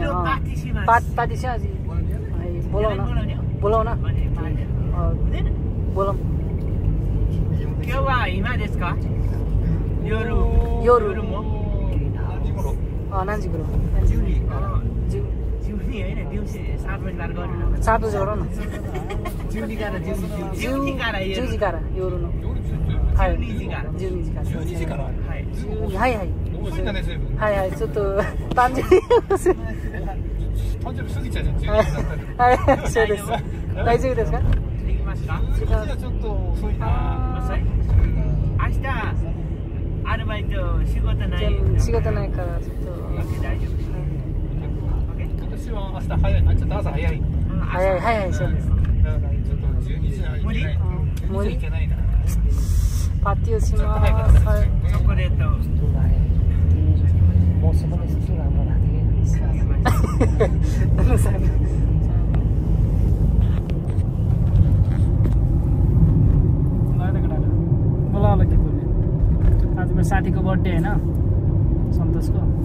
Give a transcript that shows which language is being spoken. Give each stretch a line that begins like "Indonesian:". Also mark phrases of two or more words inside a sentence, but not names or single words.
Nepali: पार्टी छ आज। बोलाउन बोलाउन बोलाउँ। नान्जीपुर 7 बजी गरौँ न।
Japanese: はいはいはいはい、ちょっと誕生日過ぎちゃうじゃん。はい、そうです。大丈夫ですか？できますか？じゃあちょっと遅いな。明日アルバイト仕事ないからちょっと大丈夫です。私は明日早い。ちょっと朝早い。早いそうです。だからちょっと12時無理？無理いけないな。パーティーをします。
Nepali: チョコレート。मौसम यस्तो राम्रो लाग्थ्यो। आज मेरो साथीको बर्थडे होइन, सन्तोषको।